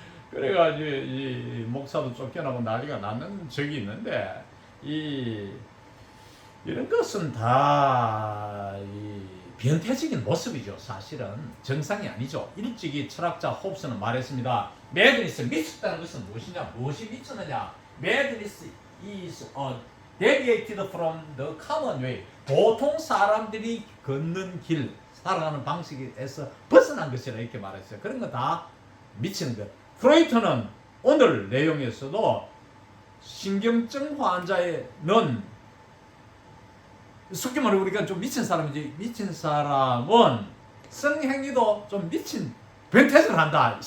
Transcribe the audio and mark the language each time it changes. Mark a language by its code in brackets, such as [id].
[ko] 그래가지고 이 목사도 쫓겨나고 난리가 났는 적이 있는데 이런 것은 다 변태적인 모습이죠. 사실은 정상이 아니죠. 일찍이 철학자 홉스는 말했습니다. Madness, 미쳤다는 것은 무엇이냐? 무엇이 미쳤느냐? [en] Madness is deviated from the common way. [ko] 보통 사람들이 걷는 길, 살아가는 방식에서 벗어난 것이라 이렇게 말했어요. 그런 거 다 미치는 것. 프로이트는 오늘 내용에서도 신경증 환자에는 쉽게 말해 우리가 좀 미친 사람이지, 미친 사람은 성행위도 좀 미친 변태를 한다.